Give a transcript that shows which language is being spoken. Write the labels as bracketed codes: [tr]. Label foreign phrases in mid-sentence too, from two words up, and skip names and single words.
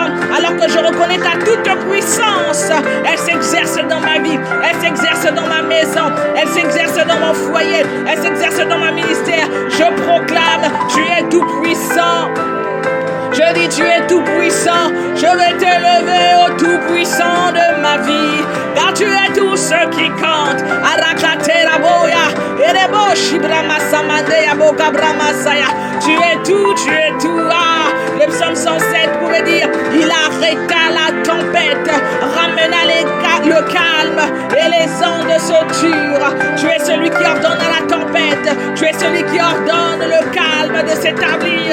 [fr] Alors que je reconnais ta toute puissance, elle s'exerce dans ma vie, elle s'exerce dans ma maison, elle s'exerce dans mon foyer, elle s'exerce dans ma ministère. Je proclame, tu es tout puissant. Je dis tu es tout puissant. Je vais t'élever au tout puissant de ma vie, car tu es tout ce qui compte. Arakatera boya, erebo shibrama samande aboka brama saya. Tu es tout, tu es tout. Ah, le psaume 107 pouvait dire, il arrêta la tempête, ramena le calme et les ondes se turent. Tu es celui qui ordonne à la tempête, tu es celui qui ordonne le calme de s'établir.